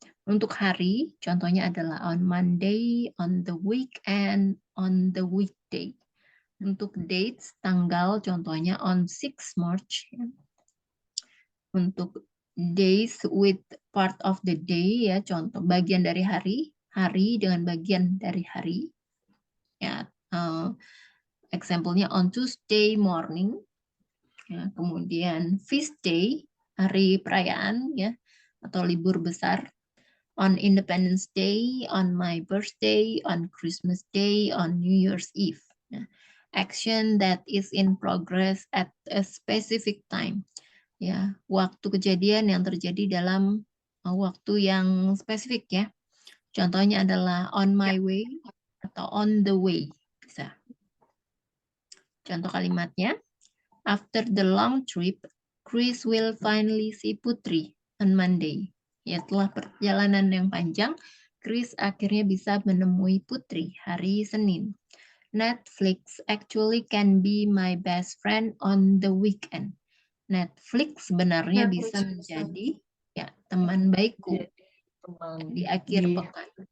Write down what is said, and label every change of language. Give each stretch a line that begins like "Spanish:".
Indonesian: Untuk hari, contohnya adalah
English: on Monday, on the weekend, on the weekday.
Indonesian: Untuk dates, tanggal, contohnya
English: on 6 March.
Indonesian: Ya. Untuk
English: days with part of the day,
Indonesian: ya contoh bagian dari hari, hari dengan bagian dari hari. Ya, example-nya
English: on Tuesday morning.
Indonesian: Ya, kemudian feast day, hari perayaan ya atau libur besar.
English: On Independence Day, on my birthday, on Christmas Day, on New Year's Eve. Nah, action that is in progress at a specific time.
Indonesian: Ya, waktu kejadian yang terjadi dalam waktu yang spesifik ya. Contohnya adalah
English: on my way
Indonesian: atau
English: on the way.
Indonesian: Bisa. Contoh kalimatnya,
English: after the long trip, Chris will finally see Putri on Monday.
Indonesian: Ya, setelah perjalanan yang panjang, Chris akhirnya bisa menemui Putri hari Senin.
English: Netflix actually can be my best friend on the weekend.
Indonesian: Netflix sebenarnya bisa menjadi ya teman baikku di akhir pekan.